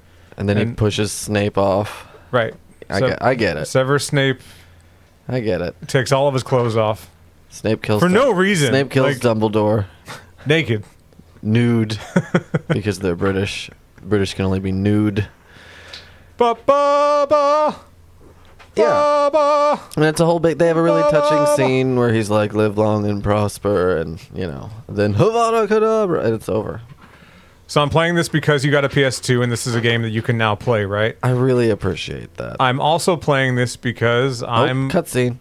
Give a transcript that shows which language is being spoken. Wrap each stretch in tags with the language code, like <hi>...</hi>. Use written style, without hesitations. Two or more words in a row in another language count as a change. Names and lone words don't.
<en>And then he pushes Snape off. Right. I get it. Severus Snape I get it. takes all of his clothes off. Snape kills... For no reason. Snape kills Dumbledore. Naked. Nude. Because they're British. British can only be nude. Ba-ba-ba. Yeah. Ba-ba. And it's a whole big... They have a really touching scene where he's like, live long and prosper, and, then Havana Kedavra, and it's over. So I'm playing this because you got a PS2, and this is a game that you can now play, right? I really appreciate that. I'm also playing this because cutscene.</en>